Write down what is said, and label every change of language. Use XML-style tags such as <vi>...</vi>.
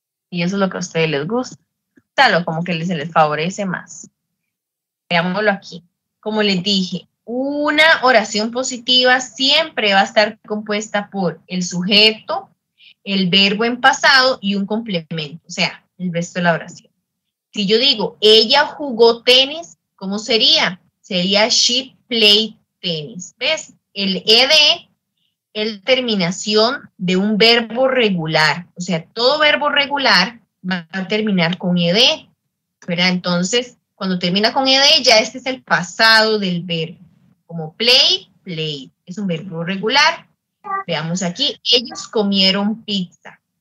<es>Y eso es lo que a ustedes les gusta. Tal, como que se les favorece más. Veámoslo aquí. Como les dije, una oración positiva siempre va a estar compuesta por el sujeto, el verbo en pasado y un complemento, o sea, el resto de la oración. Si yo digo, ella jugó tenis, ¿cómo sería? Sería</es> <en>she played tennis.</en> <es>¿Ves? El ed es terminación de un verbo regular. O sea, todo verbo regular va a terminar con ed, ¿verdad? Entonces, cuando termina con ed, ya este es el pasado del verbo. Como play, played. Es un verbo regular. Veamos aquí, ellos comieron pizza.</es>